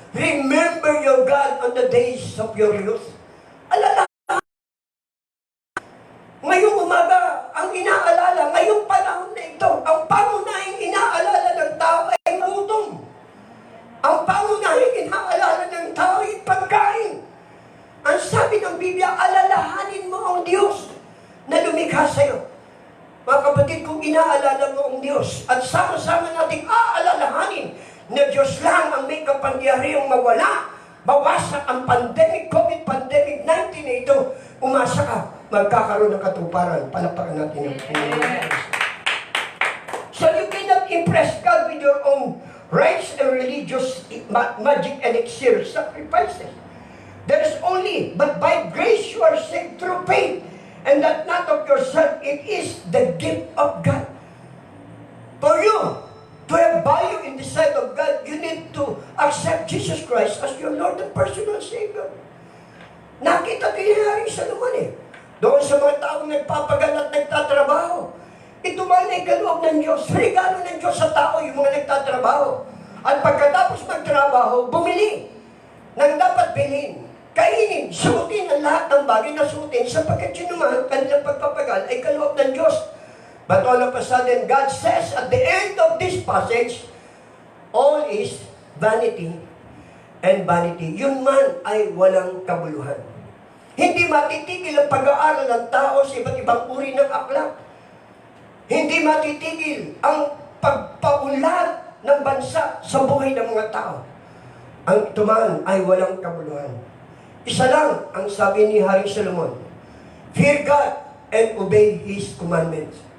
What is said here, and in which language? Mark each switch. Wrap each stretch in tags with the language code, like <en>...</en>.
<en>Remember your God on the days of your youth.</en> <tl>Alala. Ngayong umaga, ang inaalala, ngayong panahon na ito, ang pangunahing inaalala ng tao ay gutom. Ang pangunahing inaalala ng tao ay pagkain. Ang sabi ng Biblia, alalahanin mo ang Diyos na lumikha sa'yo. Mga kapatid, kung inaalala mo ang Diyos at sama-sama nating aalalahanin na Diyos lang ang may kapangyarihang mawala, mawasak ang pandemic, COVID pandemic 19 na ito, umasa ka, magkakaroon ng katuparan. Palakpakan natin ang Panginoon.</tl> <en>So you cannot impress God with your own rites and religious magic elixir sacrifices. There is only, but by grace you are saved through faith, and that not of yourself, it is the gift of God. For you to have value in the sight of God, you need to accept Jesus Christ as your Lord and personal Savior.</en> <tl>Nakita din ni Haring Solomon doon sa mga taong nagpapagal at nagtatrabaho. Ito man ay kaloob ng Diyos. Regalo ng Diyos sa tao yung mga nagtatrabaho. At pagkatapos magtrabaho, bumili ng dapat bilhin, kainin, suotin ang lahat ng bagay na suotin sapagkat yun naman, kanilang pagpapagal ay kaloob ng Diyos.</tl> <en>But all of a sudden, God says at the end of this passage, all is vanity and vanity.</en> <tl>Yun man ay walang kabuluhan. Hindi matitigil ang pag-aaral ng tao sa iba't ibang uri ng aklat. Hindi matitigil ang pagpaunlad ng bansa sa buhay ng mga tao. Ang tumaan ay walang kabuluhan. Isa lang ang sabi ni Haring Solomon,</tl> <en>fear God and obey His commandments.</en>